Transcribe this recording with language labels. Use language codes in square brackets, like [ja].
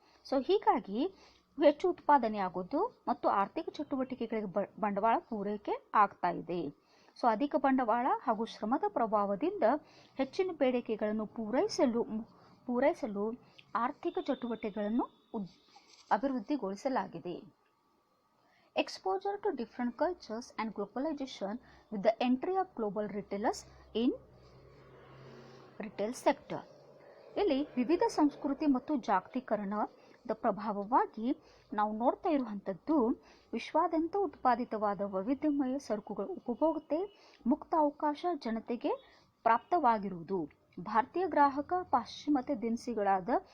[kn] So ಹೀಗಾಗಿ ಹೆಚ್ಚು ಉತ್ಪಾದನೆ ಆಗೋದು ಮತ್ತು ಆರ್ಥಿಕ ಚಟುವಟಿಕೆಗಳಿಗೆ ಬಂಡವಾಳ ಪೂರೈಕೆ ಆಗ್ತಾ ಇದೆ. ಸೊ ಅಧಿಕ ಬಂಡವಾಳ ಹಾಗೂ ಶ್ರಮದ ಪ್ರಭಾವದಿಂದ ಹೆಚ್ಚಿನ ಬೇಡಿಕೆಗಳನ್ನು ಪೂರೈಸಲು ಆರ್ಥಿಕ ಚಟುವಟಿಕೆಗಳನ್ನು ಅಭಿವೃದ್ಧಿಗೊಳಿಸಲಾಗಿದೆ. [en] Exposure to different cultures and globalization with the entry of global retailers in retail sector. [kn] ಇಲ್ಲಿ ವಿವಿಧ ಸಂಸ್ಕೃತಿ ಮತ್ತು ಜಾಗತೀಕರಣದ ಪ್ರಭಾವವಾಗಿ ನಾವು ನೋಡ್ತಾ ಇರುವಂಥದ್ದು ವಿಶ್ವಾದ್ಯಂತ ಉತ್ಪಾದಿತವಾದ ವೈವಿಧ್ಯಮಯ ಸರಕುಗಳ ಉಪಭೋಗತೆ ಮುಕ್ತ ಅವಕಾಶ ಜನತೆಗೆ ಪ್ರಾಪ್ತವಾಗಿರುವುದು. ಭಾರತೀಯ ಗ್ರಾಹಕ ಪಾಶ್ಚಿಮಾತ್ಯ ದಿನಸಿಗಳಾದ